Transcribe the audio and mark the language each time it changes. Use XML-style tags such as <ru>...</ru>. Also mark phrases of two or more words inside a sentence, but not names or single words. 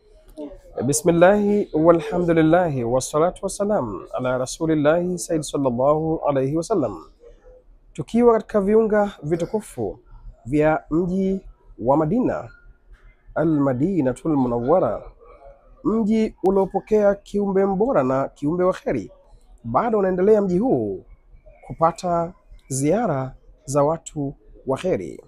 <ar>بسم الله والحمد لله والصلاة والسلام على رسول الله سيد صلى الله عليه وسلم.</ar> <sw>Tukiwa katika viunga vitukufu vya mji wa Madina, al-Madinatul Munawwara, mji uliopokea kiumbe mbora na kiumbe wa kheri, bado unaendelea mji huu kupata ziara za watu wa kheri.</sw>